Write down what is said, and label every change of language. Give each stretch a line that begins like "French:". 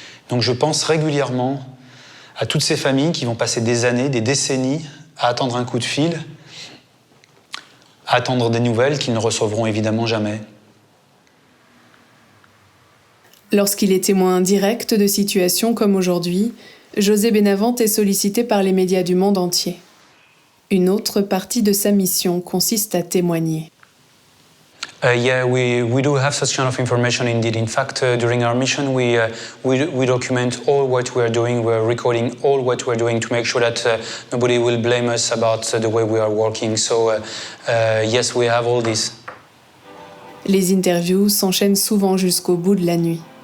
French: Donc je pense régulièrement à toutes ces familles qui vont passer des années, des décennies à attendre un coup de fil, à attendre des nouvelles qu'ils ne recevront évidemment jamais. Lorsqu'il est témoin direct de situations comme aujourd'hui, José Benavente est sollicité par les médias du monde entier. Une autre partie de sa mission consiste à témoigner.
English: Yeah, we do have such kind of information indeed. In fact, during our mission, we document all what we are doing. We are recording all what we are doing to make sure that nobody will blame us about the way we are working. So, yes, we have all this.
French: Les interviews s'enchaînent souvent jusqu'au bout de la nuit.